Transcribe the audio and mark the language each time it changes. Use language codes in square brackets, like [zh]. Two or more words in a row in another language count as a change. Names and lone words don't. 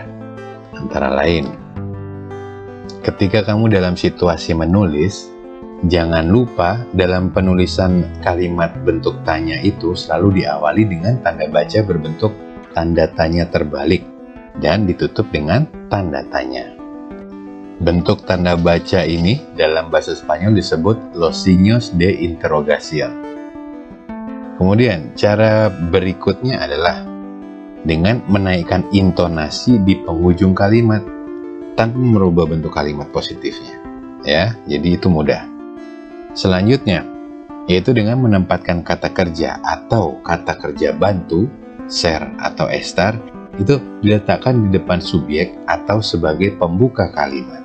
[id] Antara lain, ketika kamu dalam situasi menulis, jangan lupa dalam penulisan kalimat bentuk tanya itu selalu diawali dengan tanda baca berbentuk tanda tanya terbalik dan ditutup dengan tanda tanya. Bentuk tanda baca ini dalam bahasa Spanyol disebut [es] los signos de interrogación. [id] Kemudian, cara berikutnya adalah dengan menaikkan intonasi di penghujung kalimat tanpa merubah bentuk kalimat positifnya. Ya, jadi itu mudah. Selanjutnya, yaitu dengan menempatkan kata kerja atau kata kerja bantu, ser atau estar, itu diletakkan di depan subjek atau sebagai pembuka kalimat.